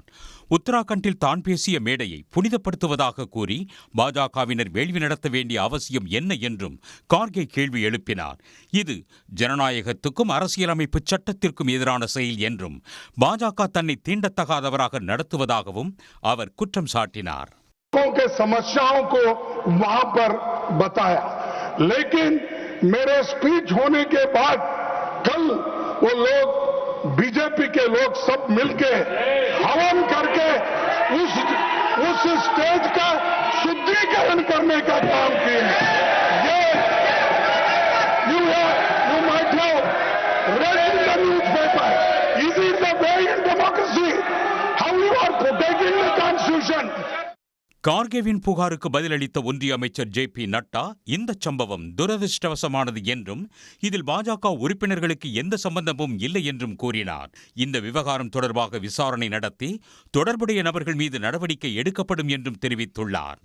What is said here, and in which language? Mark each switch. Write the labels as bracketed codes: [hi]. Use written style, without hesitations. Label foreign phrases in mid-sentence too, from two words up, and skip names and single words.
[ta] உத்தராகண்டில் தான் பேசிய மேடையை புனிதப்படுத்துவதாக கூறி பாஜகவினர் வேள்வி நடத்த வேண்டிய அவசியம் என்ன என்றும் கார்கே கேள்வி எழுப்பினார். இது ஜனநாயகத்துக்கும் அரசியலமைப்பு சட்டத்திற்கும் எதிரான செயல் என்றும் பாஜக தன்னை தீண்டத்தகாதவராக நடத்துவதாகவும் அவர் குற்றம் சாட்டினார். [hi] समस्याओं को वहां पर बताया, लेकिन मेरे स्पीच होने के बाद कल वो लोग बीजेपी के लोग सब मिलके हवन करके उस स्टेज का शुद्धिकरण करने का काम किए. [en] ये you might have read in the newspaper. Is it the way in democracy? How you are protecting the constitution? [ta] கார்கேவின் புகாருக்கு பதிலளித்த ஒன்றிய அமைச்சர் ஜே.பி. நட்டா, இந்த சம்பவம் துரதிருஷ்டவசமானது என்றும் இதில் பாஜக உறுப்பினர்களுக்கு எந்த சம்பந்தமும் இல்லை என்றும் கூறினார். இந்த விவகாரம் தொடர்பாக விசாரணை நடத்தி தொடர்புடைய நபர்கள் மீது நடவடிக்கை எடுக்கப்படும் என்றும் தெரிவித்துள்ளார்.